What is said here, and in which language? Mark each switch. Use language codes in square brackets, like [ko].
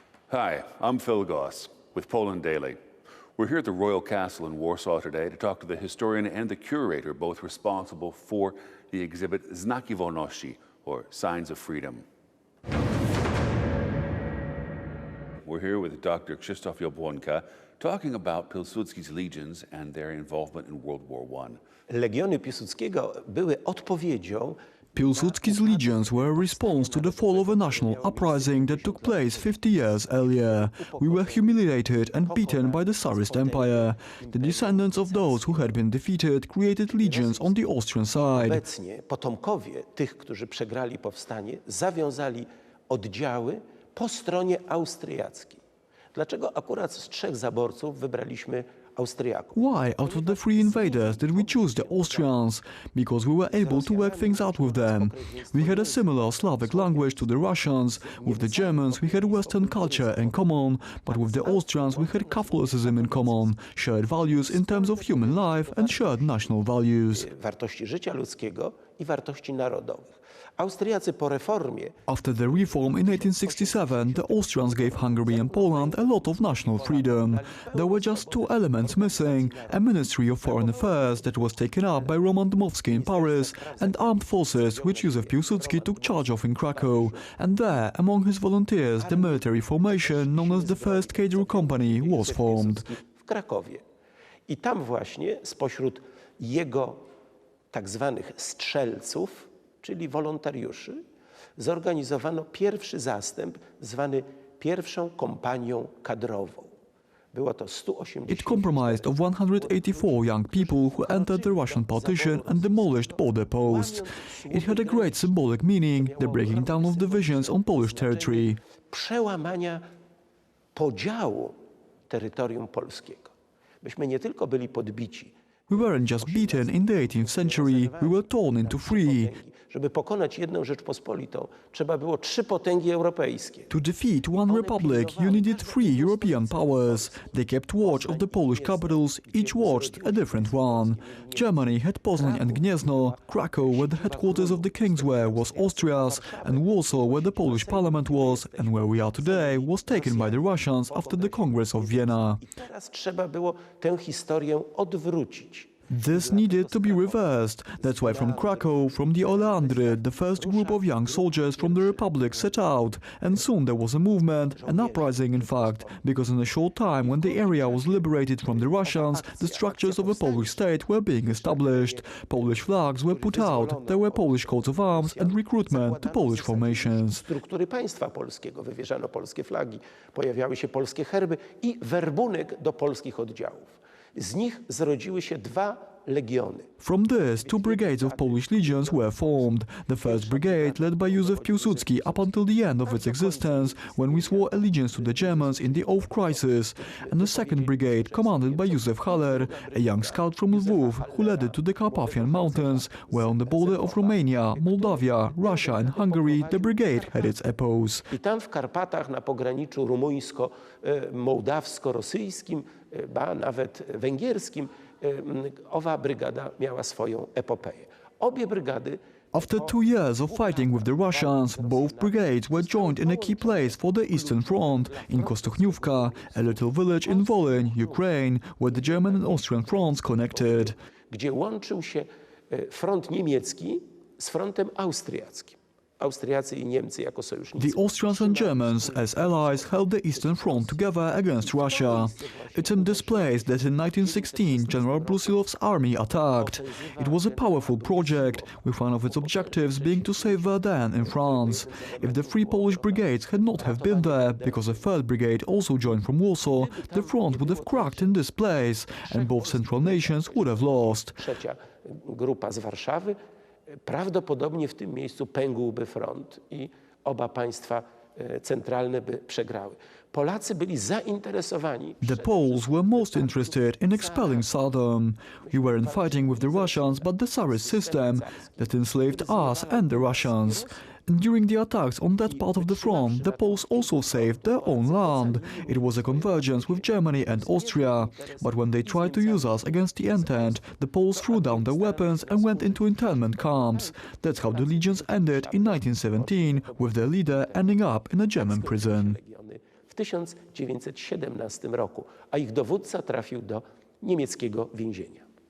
[en] Hi, I'm Phil Goss with Poland Daily. We're here at the Royal Castle in Warsaw today to talk to the historian and the curator, both responsible for the exhibit Znaki Wolności, or Signs of Freedom. We're here with Dr. Krzysztof Jabłonka talking about Piłsudski's legions and their involvement in World War I. [pl] Legiony Piłsudskiego były odpowiedzią. [en] Piłsudski's legions were a response to the fall of a national uprising that took place 50 years earlier. We were humiliated and beaten by the Tsarist Empire. The descendants of those who had been defeated created legions on the Austrian side. [pl] Obecnie potomkowie tych, którzy przegrali powstanie, zawiązali oddziały po stronie austriackiej. Dlaczego akurat z 3 zaborców wybraliśmy Austriaków? [en] Why, out of the 3 invaders, did we choose the Austrians? Because we were able to work things out with them. We had a similar Slavic language to the Russians. With the Germans we had Western culture in common, but with the Austrians we had Catholicism in common, shared values in terms of human life and shared national values. [pl] Wartości życia ludzkiego i wartości narodowych. Austriacy po reformie. [en] After the reform in 1867, the Austrians gave Hungary and Poland a lot of national freedom. There were just 2 elements missing: a Ministry of Foreign Affairs that was taken up by Roman Dmowski in Paris, and armed forces which Józef Piłsudski took charge of in Krakow. And there, among his volunteers, the military formation known as the First Cavalry Company was formed. [pl] W Krakowie. I tam właśnie spośród jego tak zwanych strzelców, czyli wolontariuszy, zorganizowano pierwszy zastęp zwany pierwszą kompanią kadrową. Było to 180. [en] It comprised of 184 young people who entered the Russian partition and demolished border posts. It had a great symbolic meaning, the breaking down of divisions on Polish territory. [pl] Przełamania podziału terytorium polskiego. Myśmy nie tylko byli podbici. [en] We weren't just beaten in the 18th century, we were torn into 3. [pl] Żeby pokonać jedną Rzeczpospolitą, trzeba było 3 potęgi europejskie. [en] To defeat one republic, you needed 3 European powers. They kept watch of the Polish capitals, each watched a different one. Germany had Poznań and Gniezno, Krakow, where the headquarters of the kings were, was Austria's, and Warsaw, where the Polish parliament was, and where we are today, was taken by the Russians after the Congress of Vienna. [pl] I teraz trzeba było tę historię odwrócić. [en] This needed to be reversed. That's why from Krakow, from the Oleandry, the first group of young soldiers from the Republic set out, and soon there was a movement, an uprising in fact, because in a short time when the area was liberated from the Russians, the structures of a Polish state were being established. Polish flags were put out, there were Polish coats of arms and recruitment to Polish formations. [pl] Struktury państwa polskiego, wywieszano polskie flagi, pojawiały się polskie herby i werbunek do polskich oddziałów. Z nich zrodziły się 2 legiony. [en] From this, 2 brigades of Polish legions were formed. The first brigade, led by Józef Piłsudski up until the end of its existence, when we swore allegiance to the Germans in the Oath Crisis, and the second brigade, commanded by Józef Haller, a young scout from Lwów, who led it to the Carpathian Mountains, where on the border of Romania, Moldavia, Russia and Hungary, the brigade had its epos. [pl] I tam w Karpatach, na pograniczu rumuńsko-mołdawsko-rosyjskim, ba nawet węgierskim, owa brygada miała swoją epopeję. Obie brygady. [en] After 2 years of fighting with the Russians, both brigades were joined in a key place for the Eastern Front, in Kostochniówka, a little village in Wolyń, Ukraine, where the German and Austrian fronts connected. [pl] Gdzie łączył się front niemiecki z frontem austriackim. Austriacy i Niemcy jako sojusznicy. [en] The Austrians and Germans, as allies, held the Eastern Front together against Russia. It's in this place that in 1916 General Brusilov's army attacked. It was a powerful project, with one of its objectives being to save Verdun in France. If the 3 Polish brigades had not have been there, because a 3rd brigade also joined from Warsaw, the front would have cracked in this place, and both central nations would have lost. Trzecia grupa z Warszawy. Prawdopodobnie w tym miejscu pękłby front i oba państwa centralne by przegrały. [pl] Polacy byli zainteresowani. [en] The Poles were most interested in expelling Saddam. We weren't fighting with the Russians, but the Tsarist system that enslaved us and the Russians. And during the attacks on that part of the front, the Poles also saved their own land. It was a convergence with Germany and Austria. But when they tried to use us against the Entente, the Poles threw down their weapons and went into internment camps. That's how the legions ended in 1917, with their leader ending up in a German prison. [pl] w 1917 roku, a ich dowódca trafił do niemieckiego więzienia.